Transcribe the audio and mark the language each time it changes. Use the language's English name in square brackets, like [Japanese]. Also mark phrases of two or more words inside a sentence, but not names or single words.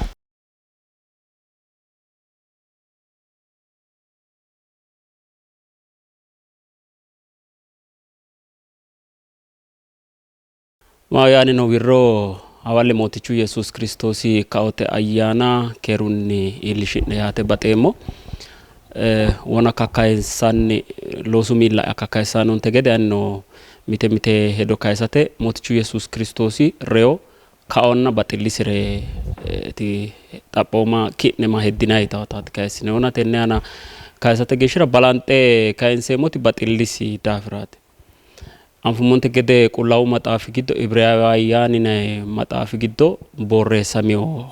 [Sidamo] ማያኒ ነው ዊሮ አዋለ ሞቲቹ ኢየሱስ ክርስቶስ ካኦተ አያና ከሩኒ ኢልሽነ ያተ በጤሞ ወና ካካይሳን ሎሱሚላ ካካይሳኖን ተገደ ያኖ ሚቴ ሄዶ ካይሳተ ሞቲቹ ኢየሱስ ክርስቶስ ሬዮ ካኦና በጥሊስሬ ቲ ጣፖማ ኪነማ ሄዲናይ ታውታት ካይስነ ወና ተነያና ካይሳተ ገሽራ ባላንጤ ካይንሴ ሞቲ በጥሊሲ ዳፍራት አንፉሞንተ ገደ ቁላው መጣፍ ግዶ ኢብራያውያን መጣፍ ግዶ ቦሬሰሚዮ